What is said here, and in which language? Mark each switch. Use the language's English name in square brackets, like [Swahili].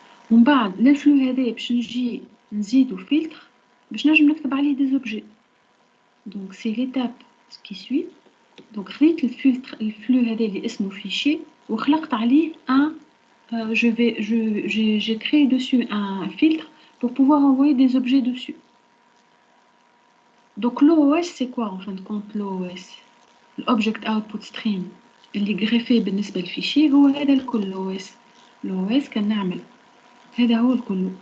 [Arabic] ومن بعد للفلو هذا باش نجي نزيدو فلتر باش نجم نكتب عليه [French] des objets. Donc c'est l'étape qui suit. Donc [Arabic] خليت الفلتر الفلو هذا اللي اسمه [French] fichier [Arabic] وخلقت عليه [French] un j'ai créé dessus un filtre pour pouvoir envoyer des objets dessus. Donc l'OOS c'est quoi en fin de compte l'OOS? [Arabic] l'object output stream اللي greffé بالنسبة للفيشي هو هذا الكل l'OS. l'OS كنعمل هذا هو الكل.